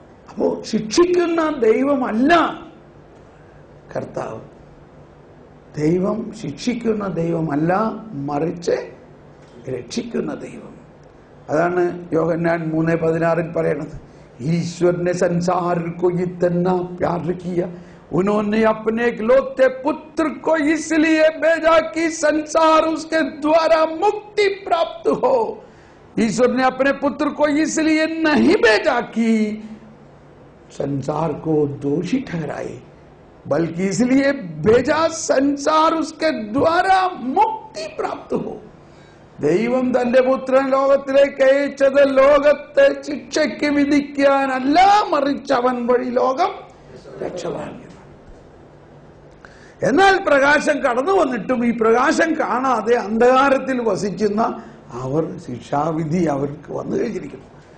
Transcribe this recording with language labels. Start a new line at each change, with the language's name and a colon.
Malayalam: അപ്പോ ശിക്ഷിക്കുന്ന ദൈവമല്ല കർത്താവ്. ദൈവം ശിക്ഷിക്കുന്ന ദൈവമല്ല, മറിച്ച് രക്ഷിക്കുന്ന ദൈവം. അതാണ് യോഹന്നാൻ 3:16 പറയണത്.
Hindi: ईश्वर ने संसार को इतना प्यार किया, उन्होंने अपने इकलौते पुत्र को इसलिए भेजा कि संसार उसके द्वारा मुक्ति प्राप्त हो. ईश्वर ने अपने पुत्र को इसलिए नहीं भेजा कि संसार को दोषी ठहराए, बल्कि इसलिए भेजा संसार उसके द्वारा मुक्ति प्राप्त हो.
Malayalam: ദൈവം തന്റെ പുത്രൻ ലോകത്തിലേക്ക് അയച്ചത് ലോകത്തെ ശിക്ഷയ്ക്ക് വിധിക്കാനല്ല, മറിച്ച് അവൻ വഴി ലോകം രക്ഷവാങ്ങിയത്. എന്നാൽ പ്രകാശം കടന്നു വന്നിട്ടും ഈ പ്രകാശം കാണാതെ അന്ധകാരത്തിൽ വസിക്കുന്ന അവർ ശിക്ഷാവിധി അവർക്ക് വന്നു കഴിഞ്ഞിരിക്കുന്നു.